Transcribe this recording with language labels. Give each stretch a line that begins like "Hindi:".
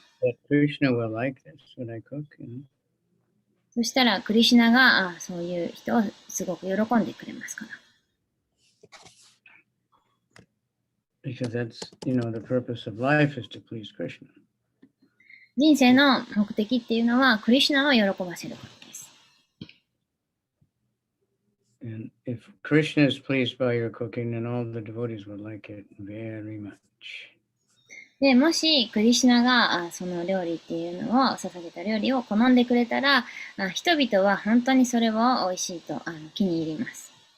English: That Krishna will like this when I cook.
Japanese: そしたら、クリシュナがそういう人をすごく喜んでくれますから。
English: Because that's, the purpose of life is to please Krishna.
Japanese: 人生の目的っていうのは、クリシュナを喜ばせることです。
English: And if Krishna is pleased by your cooking, then all the devotees will like it very much.
Japanese: で、もし、クリシュナがその料理っていうのを、捧げた料理を好んでくれたら、人々は本当にそれを美味しいと気に入ります。